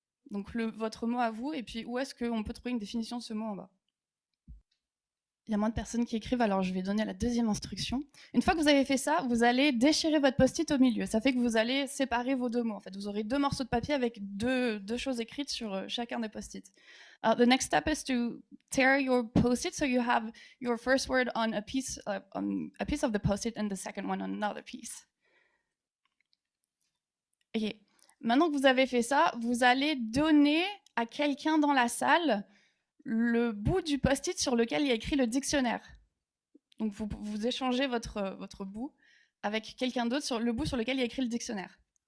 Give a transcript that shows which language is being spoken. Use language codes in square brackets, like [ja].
[fr] Donc, votre mot à vous, et puis où est-ce qu'on peut trouver une définition de ce mot en bas? Il y a moins de personnes qui écrivent, alors je vais donner la deuxième instruction. Une fois que vous avez fait ça, vous allez déchirer votre post-it au milieu. Ça fait que vous allez séparer vos deux mots. En fait, vous aurez deux morceaux de papier avec deux choses écrites sur chacun des post-it. [en] The next step is to tear your post-it so you have your first word on a piece of the post-it and the second one on another piece. Ok. [fr] Maintenant que vous avez fait ça, vous allez donner à quelqu'un dans la salle le bout du post-it sur lequel il y a écrit le dictionnaire. Donc vous échangez votre bout avec quelqu'un d'autre sur le bout sur lequel il y a écrit le dictionnaire.